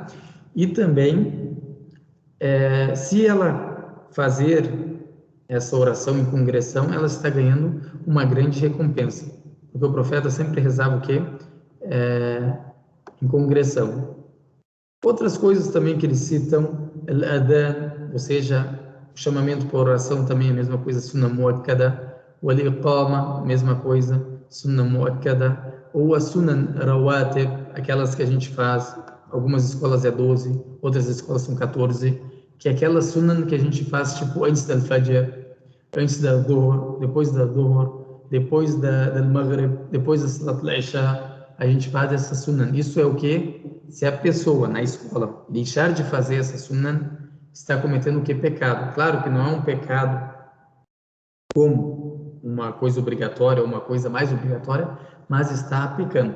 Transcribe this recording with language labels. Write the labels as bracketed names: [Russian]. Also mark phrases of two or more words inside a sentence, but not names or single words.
[Portuguese] E também, se ela fazer essa oração em congressão, ela está ganhando uma grande recompensa. Porque o profeta sempre rezava o quê? Em congressão. Outras coisas também que eles citam, al-adhan, ou seja, o chamamento para oração também é a mesma coisa, [Arabic] سنة مؤكدة, [Portuguese] o al-iqama, mesma coisa, [Arabic] سنة مؤكدة, [Portuguese] ou a [Arabic] سنة رواتب, [Portuguese] aquelas que a gente faz, algumas escolas é 12, outras escolas são 14, que é aquela sunnah que a gente faz tipo antes da fajr, antes da dhuhr, depois da dhuhr, depois da maghrib, depois da [Arabic] صلاة العشاء, [Portuguese] a gente faz essa sunnah. Isso é o que? Se a pessoa na escola deixar de fazer essa sunnah, está cometendo o que? Pecado. Claro que não é um pecado como uma coisa obrigatória ou uma coisa mais obrigatória, mas está pecando.